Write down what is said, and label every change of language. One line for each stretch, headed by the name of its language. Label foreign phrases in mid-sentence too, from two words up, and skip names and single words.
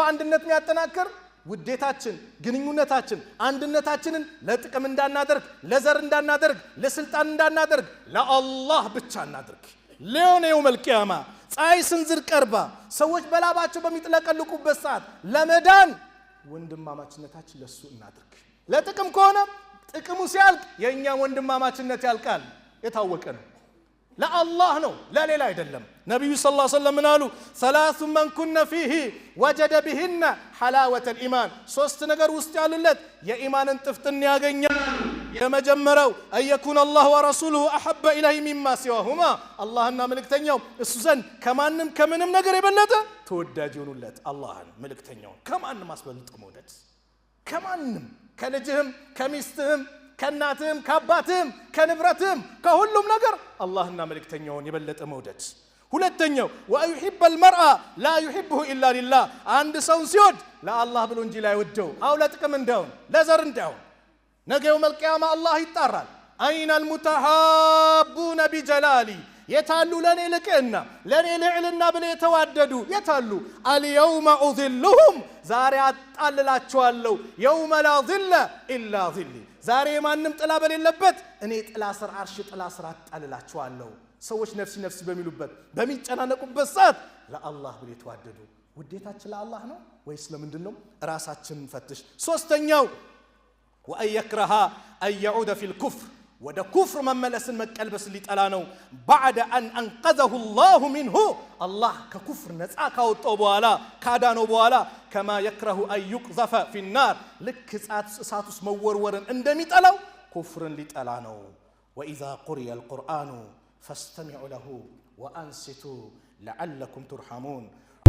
Amharic: አንድነት የሚያጠናክር ውዴታችን ግንኙነታችን አንድነታችንን ለጥቅም እንዳናደርግ ለዘር እንዳናደርግ ለስልጣን እንዳናደርግ ለአላህ ብቻ እናደርግ ለዮኔው መልቂያማ ፀሐይ ስንዝር ቀርባ ሰዎች በላባቸው በሚጥለቀልቁበት ሰዓት ለመዳን ወንድማማችነታችን ለሱ እናደርግ ለጥቅም ከሆነ ጥቅሙ ሲያልቅ የኛ ወንድማማችነት ያልቃል የታወቀ ነው ለአላህ ነው ለሌላ አይደለም ነብዩ ሰለላሁ
Arabic: عليه وسلم
Amharic: ምናሉ
Arabic: ثلاث من كن فيه وجد بهن حلاوه الايمان
Amharic: ሶስት ነገር ውስጥ ያሉለት የኢማንን ጥፍጥና ያገኛል የመጀመሪያው
Arabic: أن يكون الله ورسوله أحب إليه مما سواهما
Amharic: አላህና መልእክተኛው እሱ ዘንድ ከማንም ከምንም ነገር የበለጠ ተወዳጅ ይሆኑለት አላህን መልእክተኛው ከማንም አስበልጦ መውደድ ከማንም ከልጅህም ከሚስትህም ከናትህም ከአባትህም ከንብረትህም ከሁሉም ነገር አላህና መልእክተኛውን የበለጠ መውደድ ሁለተኛው
Arabic: ويحب المرء لا يحبه الا لله
Amharic: አንድ ሰው ሲወድ ለአላህ ብሎ እንጂ ላይ ወደው አው ለጥቅም እንዳውን ለዘር እንዳውን ነገው መልቂያማ አላህ ይጣራል
Arabic: أين المتحابون بجلالي
Amharic: የታሉ ለኔ ልቅና ለኔ ልዕልና ብለ የተዋደዱ የታሉ
Arabic: اليوم اذلهم
Amharic: ዛሬ አጣልላቸዋለሁ
Arabic: يوم لا ظل الا ظلي
Amharic: ዛሬ ማንም ጥላ በሌለበት እኔ ጥላ ስር አርሽ ጥላ ስር አጣልላቸዋለሁ ሰዎች ነፍሲ በሚሉበት በሚጨናነቁበት ሰዓት ለአላህ ብለ የተዋደዱ ውዴታችን ለአላህ ነው ወይስ ለምንድነው ራሳችንን ፈትሽ ሶስተኛው
Arabic: وأن يكره أن يعود في الكفر
Amharic: ወደ ኩፍር መመለስን መቀልበስ ሊጠላ ነው
Arabic: بعد ان انقذه الله منه الله
Amharic: ከኩፍር ነፃ ካወጣው በኋላ ካዳነው በኋላ
Arabic: كما يكره ان يقذف في النار
Amharic: ልክ እሳት ውስጥ መወርወርን እንደሚጠላው ኩፍርን ሊጠላ ነው
Arabic: واذا قرئ القرآن فاستمعوا له وانصتوا لعلكم ترحمون